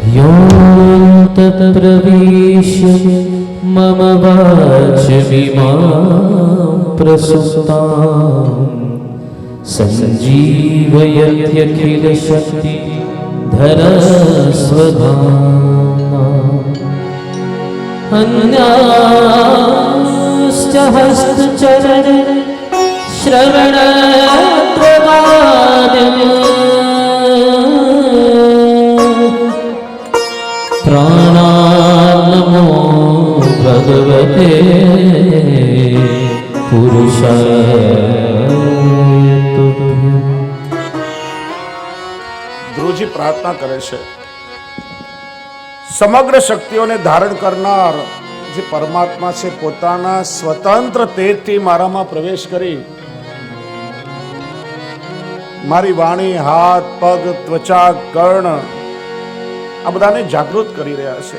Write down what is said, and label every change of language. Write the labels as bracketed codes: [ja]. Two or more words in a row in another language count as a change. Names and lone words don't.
[sa] યોત પ્રવિશ્ય મમ વાચમિમાં પ્રસુપ્તાં સંજીવયત્યખિલ શક્તિ ધરસ્વધામ્ના अन्याश्च हस्तचरण श्रवणत्वमाद्यम् प्राणान्नमो भगवते पुरुषाय तुभ्यम्. [gu] ધ્રુવજી પ્રાર્થના કરે છે, સમગ્ર શક્તિઓને ધારણ કરનાર જે પરમાત્મા છે, પોતાના સ્વતંત્ર તેજથી મારામાં પ્રવેશ કરી મારી વાણી, હાથ, પગ, ત્વચા, કર્ણ આ બધાને જાગૃત કરી રહ્યા છે.